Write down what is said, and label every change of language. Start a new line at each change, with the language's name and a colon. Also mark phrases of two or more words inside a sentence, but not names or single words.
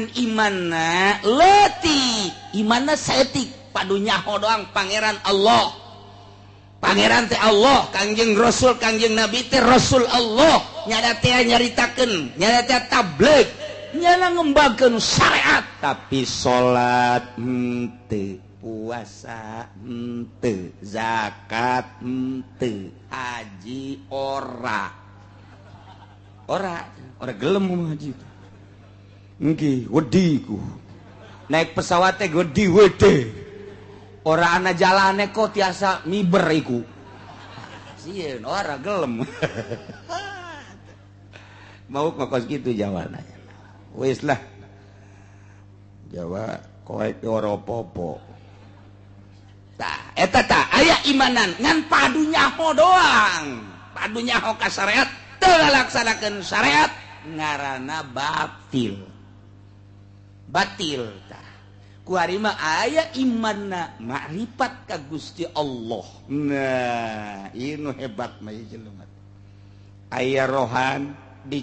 Sundanese: imanna leutik imanna saeutik padu nyaho doang pangeran Allah pangeran teh Allah Kangjeng Rasul Kangjeng Nabi teh Rasul Allah nyada teh nyaritakeun nyada teh tabligh nyana ngembangkeun syariat tapi salat henteu puasa henteu zakat henteu haji ora
Javanese: gelem mah haji nggih wedi ku naik pesawat teh wedi wede ora ana jalane kok
Sundanese: tiasa miber
Javanese: iku sieun ora gelem
Sundanese: mau ngokos kitu jawabannya
Javanese: wis lah Jawa koek ora apa-apa
Sundanese: tah eta tah aya imanan ngan padu nyaho doang padu nyaho ka syariat teu ngalaksanakeun syariat ngaranna batil tah kuari mah aya imanna makrifat ka Gusti Allah nah ieu nu hebat mah jelema aya rohan di